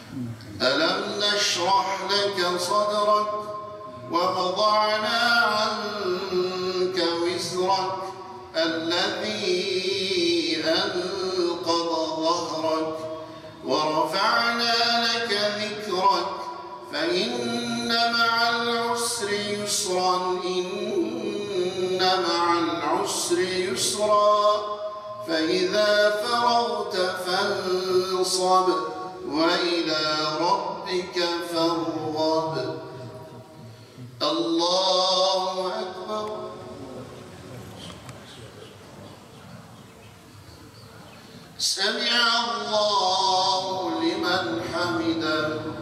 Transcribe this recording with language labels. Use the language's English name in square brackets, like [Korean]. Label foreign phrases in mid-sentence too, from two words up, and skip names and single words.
[Arabic] ألم نشرح لك صدرك ووضعنا عنك وزرك الذي أنقض ظهرك ورفعنا لك ذكرك فإن مع العسر يسرا إن مع العسر يسرا فإذا فرغت فانصب وإلى ربك فارغب. الله أكبر. سمع الله لمن حمده.